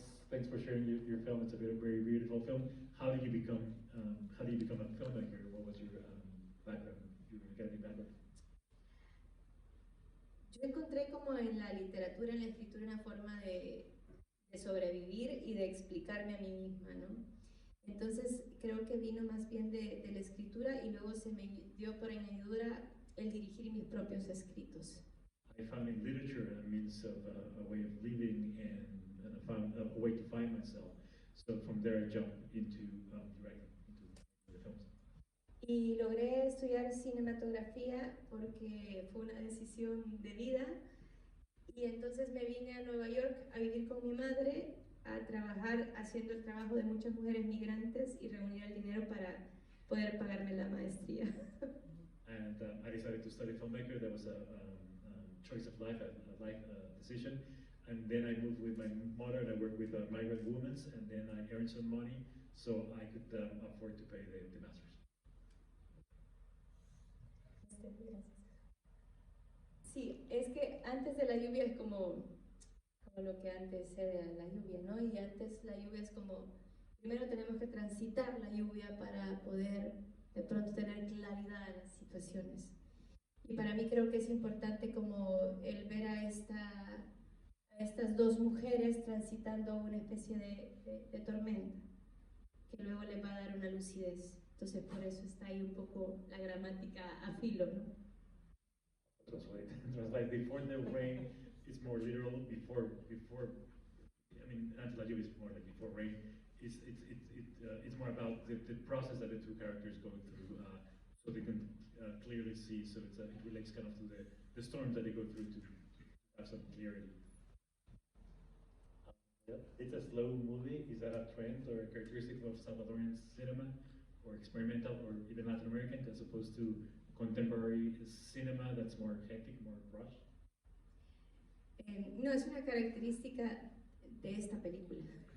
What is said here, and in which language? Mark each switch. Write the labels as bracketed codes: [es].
[en] Thanks for sharing your film. It's a very beautiful film. How do you become a filmmaker? What was your background? Your academic background? [es] Yo encontré como en la literatura, en la escritura, una forma de sobrevivir y de explicarme a mí misma, ¿no? Entonces creo que vino más bien de la escritura y luego se me dio por añadidura el dirigir mis propios escritos. [en] I found in literature a means of a way of living and I found a way to find myself. So from there I jumped into directing, into the films. [es] Y logré estudiar cinematografía porque fue una decisión de vida. Y entonces me vine a Nueva York a vivir con mi madre, a trabajar haciendo el trabajo de muchas mujeres migrantes y reunir el dinero para poder pagarme la maestría. [en] And I decided to study filmmaker. That was a choice of life, a life decision. And then I moved with my mother and I worked with migrant women, and then I earned some money so I could afford to pay the masters. [es] Sí, es que antes de la lluvia es como lo que antes era la lluvia, ¿no? Y antes la lluvia es como, primero tenemos que transitar la lluvia para poder de pronto tener claridad en las situaciones. Y para mí creo que es importante como el ver a estas dos mujeres transitando una especie de tormenta, que luego les va a dar una lucidez. Entonces por eso está ahí un poco la gramática a filo, ¿no? [en] Translate. Before the rain, it's more literal. Before, I mean, [es] antes la lluvia [en] is more like before rain. It's more about the process that the two characters go through, so they can clearly see. So it relates kind of to the storms that they go through to have some clarity. It's a slow movie. Is that a trend or a characteristic of Salvadoran cinema, or experimental, or even Latin American, as opposed to contemporary cinema that's more hectic, more rushed? [es] No, es una característica de esta película.